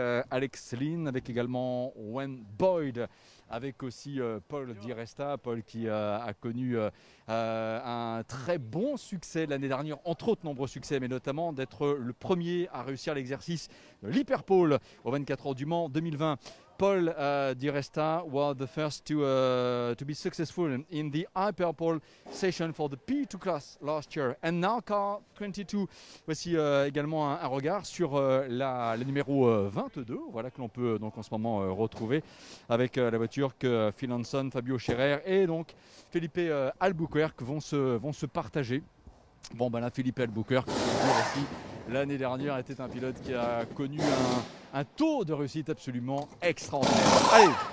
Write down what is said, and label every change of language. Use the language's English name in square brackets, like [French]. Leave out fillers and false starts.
[French] Alex Lynn avec également Wayne Boyd, avec aussi Paul Di Resta, Paul qui a connu un très bon succès l'année dernière, entre autres nombreux succès, mais notamment d'être le premier à réussir l'exercice de l'Hyperpole aux 24 heures du Mans 2020. [English] Paul Di Resta was the first to be successful in the Hyperpole session for the P2 class last year. And now car 22. [French] Voici également un regard sur la numéro 22, voilà, que l'on peut donc en ce moment retrouver avec la voiture que Phil Hanson, Fabio Scherer et donc Felipe Albuquerque vont se partager. Bon ben là, Felipe Albuquerque aussi, l'année dernière était un pilote qui a connu un taux de réussite absolument extraordinaire. Allez!